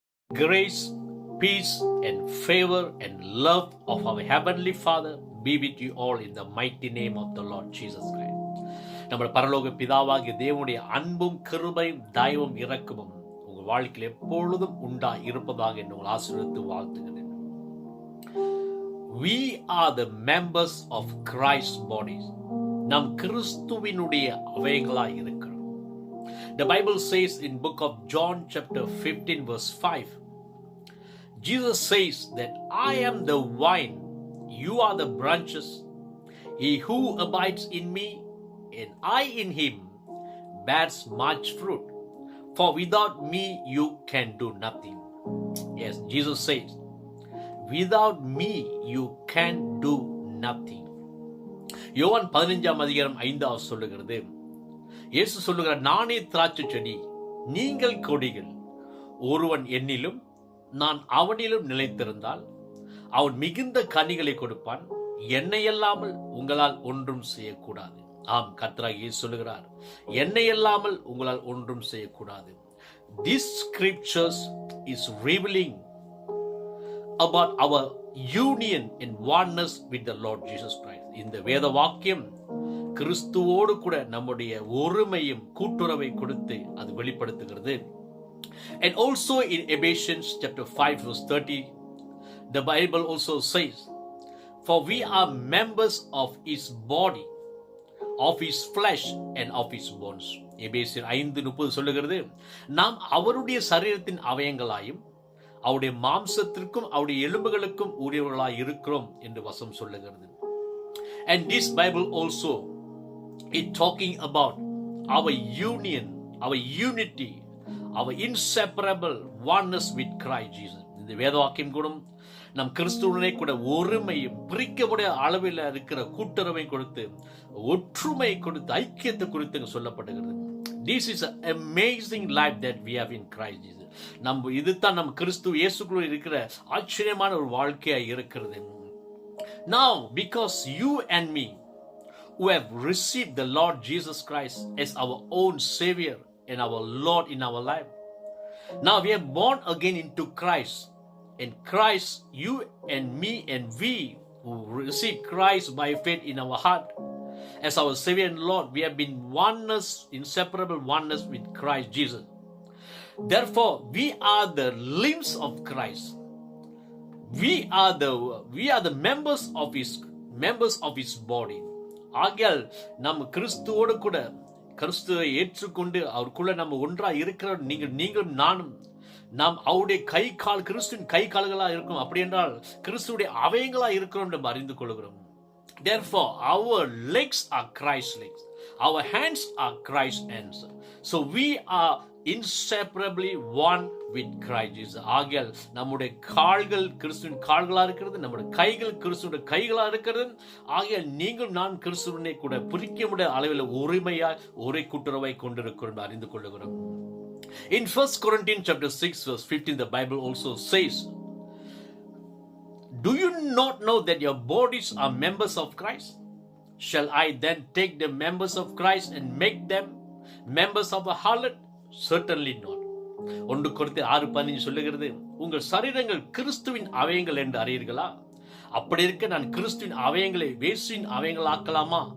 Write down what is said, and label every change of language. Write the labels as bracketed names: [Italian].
[English] Grace, peace, and favor and love of our Heavenly Father be with you all in the mighty name of the Lord Jesus Christ. [Tamil] நம்ம பரலோக பிதாவாகிய தேவனுடைய அன்பும் கிருபையும் தயவும் இரக்கமும் உங்கள் வாழ்க்கையில் எப்பொழுதும் உண்டாய் இருப்பதாக என்று உங்கள் ஆசீர்வதித்து வாழ்த்துகிறேன். [English] We are the members of Christ's bodies. [Tamil] நாம் கிறிஸ்துவினுடைய அவயங்களாய் இருக்கிறோம். [English] The Bible says in book of John chapter 15 verse 5, Jesus says that I am the vine, you are the branches. He who abides in me and I in him bears much fruit. For without me you can do nothing. Yes, Jesus says, without me you can do nothing. [Tamil] யோவான் 15ஆம் அதிகாரம் 5வது சொல்லுகிறது, இயேசு சொல்லுகிறார், நானே திராட்சை செடி, நீங்கள் கொடிகள். ஒருவன் என்னிலும் நான் அவனிலும் நிலைத்திருந்தால் அவன் மிகுந்த கனிகளை கொடுப்பான். என்னையல்லாமல் உங்களால் ஒன்றும் செய்யக்கூடாது. ஆம், கர்த்தராகிய இயேசு சொல்லுகிறார், என்னையல்லாமல் உங்களால் ஒன்றும் செய்யக்கூடாது. [English] This scriptures is revealing about our union and oneness with the Lord Jesus Christ. [Tamil] இந்த வேத வாக்கியம் கிறிஸ்துவோடு கூட நம்முடைய ஒருமையும் கூட்டுறவை கொடுத்து அது வெளிப்படுத்துகிறது. [English] And also in Ephesians chapter 5 verse 30, the Bible also says, for we are members of his body, of his flesh and of his bones. [Tamil] எபேசியர் 5:30 சொல்லுகிறது, நாம் அவருடைய சரீரத்தின் அவயங்களாயும் அவருடைய மாம்சத்திற்கும் அவருடைய எலும்புகளுக்கும் உரியவர்களாய் இருக்கிறோம் என்று வசனம் சொல்லுகிறது. [English] And this Bible also is talking about our union, our unity, our inseparable oneness with Christ Jesus. [Tamil] இந்த வேத வாக்கியம் கூட நம் கிறிஸ்துவனை கூட ஒருமையும் பிரிக்க முடியாத அளவில் இருக்கிற கூட்டுறவை கொடுத்து ஒற்றுமை கொடுத்து ஐக்கியத்தை குறித்து சொல்லப்படுகிறது. [English] This is an amazing life that we have in Christ Jesus. [Tamil] நம்ம இதுதான் நம் கிறிஸ்து இயேசுக்குள்ள இருக்கிற ஆச்சரியமான ஒரு வாழ்க்கையாக இருக்கிறது. [English] Now because you and me who have received the Lord Jesus Christ as our own Savior and our Lord in our life, now we are born again into Christ. And Christ, you and me and we who receive Christ by faith in our heart as our Savior and Lord, we have been oneness, inseparable oneness with Christ Jesus. Therefore, we are the limbs of Christ. We are the members of his body. [Tamil] ஆகையால் நம்ம கிறிஸ்துவோடு கூட கிறிஸ்துவை ஏற்றுக்கொண்டு அவருக்குள்ள நம்ம ஒன்றா இருக்கிற நீங்களும் நானும் நாம் அவருடைய கை கால் கிறிஸ்துவின் கை கால்களா இருக்கும். அப்படி என்றால் கிறிஸ்துடைய அவயங்களா இருக்கிறோம் என்று அறிந்து கொள்கிறோம். [English] Therefore, our legs are Christ's legs. Our hands are Christ's hands. So we are inseparably one with Christ Jesus. [Tamil] ஆகையால் நம்முடைய கால்கள் கிறிஸ்துவின் கால்களா இருக்கிறது, நம்முடைய கைகள் கிறிஸ்துவின் கைகளா இருக்கிறது. ஆகையால் நீங்கள் நான் கிறிஸ்துவனை கூட பிரிக்க முடியாத அளவில் ஒருமையாய் ஒரே கூட்டுறவை கொண்டிருக்கிறோம் அறிந்து கொள்ளுகிறோம். [English] In 1 Corinthians chapter 6 verse 15, the Bible also says, do you not know that your bodies are members of Christ? Shall I then take the members of Christ and make them members of a harlot? Certainly not. [Tamil] 1 Corinthians 6:15 சொல்லுகிறது, உங்கள் சரீரங்கள் கிறிஸ்துவின் அவயங்கள் என்று அறியீர்களா? அப்படி இருக்க நான் கிறிஸ்துவின் அவயங்களை வேசின் அவயங்கள் ஆக்கலாமா?